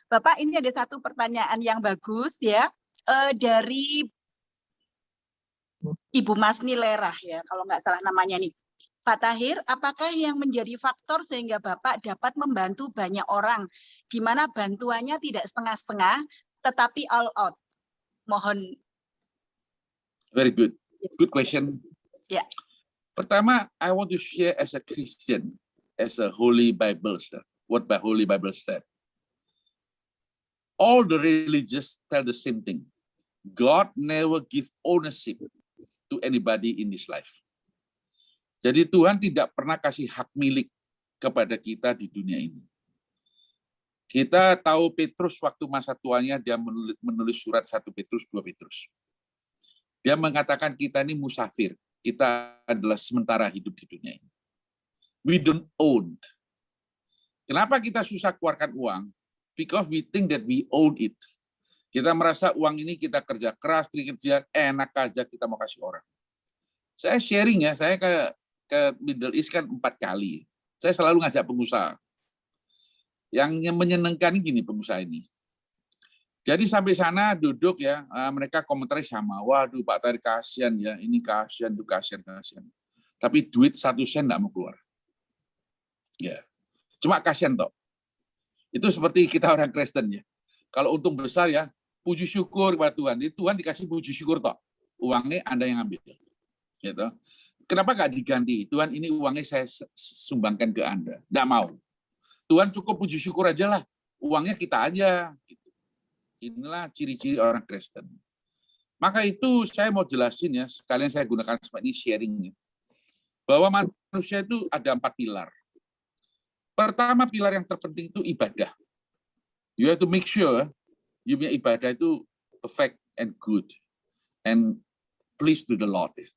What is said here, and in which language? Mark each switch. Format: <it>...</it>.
<id>Bapak ini ada satu pertanyaan yang bagus ya dari Ibu Masni Lerah ya kalau nggak salah namanya nih. Pak Tahir, apakah yang menjadi faktor sehingga Bapak dapat membantu banyak orang di mana bantuannya tidak setengah-setengah tetapi all out? Mohon.</id> <en>Very good. Good question. Yeah. Pertama, I want to share as a Christian, as a Holy Bible, what the Holy Bible said. All the religions tell the same thing. God never gives ownership to anybody in this life.</en> <id>Jadi Tuhan tidak pernah kasih hak milik kepada kita di dunia ini. Kita tahu Petrus waktu masa tuanya dia menulis surat 1 Petrus, 2 Petrus. Dia mengatakan kita ini musafir, kita adalah sementara hidup di dunia ini.</id> <en>We don't own.</en> <id>Kenapa kita susah keluarkan uang?</id> <en>Because we think that we own it.</en> <id>Kita merasa uang ini kita kerja keras, kerja enak aja kita mau kasih orang. Saya sharing ya, saya ke Middle East kan 4 kali. Saya selalu ngajak pengusaha. Yang menyenangkan gini pengusaha ini. Jadi sampai sana duduk ya, mereka komentari sama, waduh Pak Tahir kasihan ya, ini kasihan, itu kasihan. Tapi duit 1 sen nggak mau keluar. Ya, cuma kasihan toh. Itu seperti kita orang Kristen ya. Kalau untung besar ya, puji syukur kepada Tuhan. Jadi Tuhan dikasih puji syukur toh. Uangnya Anda yang ambil. Gitu. Kenapa nggak diganti? Tuhan ini uangnya saya sumbangkan ke Anda. Nggak mau. Tuhan cukup puji syukur aja lah. Uangnya kita aja. Gitu. Inilah ciri-ciri orang Kristen. Maka itu saya mau jelasin ya, sekalian saya gunakan seperti ini sharingnya. Bahwa manusia itu ada 4 pilar. Pertama, pilar yang terpenting itu ibadah.</id> <en>You have to make sure you</en> <id>punya ibadah itu</id> <en>perfect and good and please to the Lord.</en>